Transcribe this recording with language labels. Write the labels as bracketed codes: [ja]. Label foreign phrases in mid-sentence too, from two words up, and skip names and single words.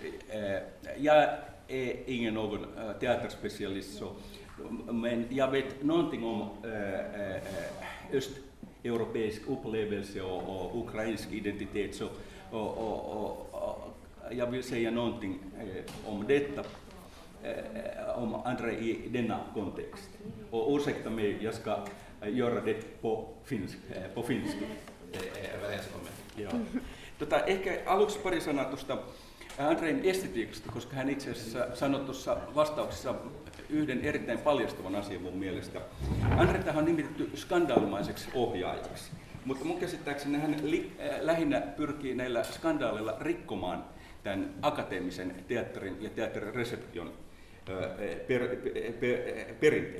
[sv] Jag är ingen någon teaterspecialist, men jag vet någonting om östeuropeisk upplevelse och ukrainsk identitet. Och jag vill säga någonting om detta, om andra i denna kontext. Och ursäkta mig, jag ska göra det på finska. [fi] Ehkä aluksi pari sanaa tuosta Andrein estetiikasta, koska hän itse asiassa sanoi tuossa vastauksessa yhden erittäin paljastavan asian mun mielestä. Andreitahan on nimitetty skandaalimaiseksi ohjaajaksi, mutta mun käsittääkseni hän lähinnä pyrkii näillä skandaaleilla rikkomaan tämän akateemisen teatterin ja teatterin reseption perinteen.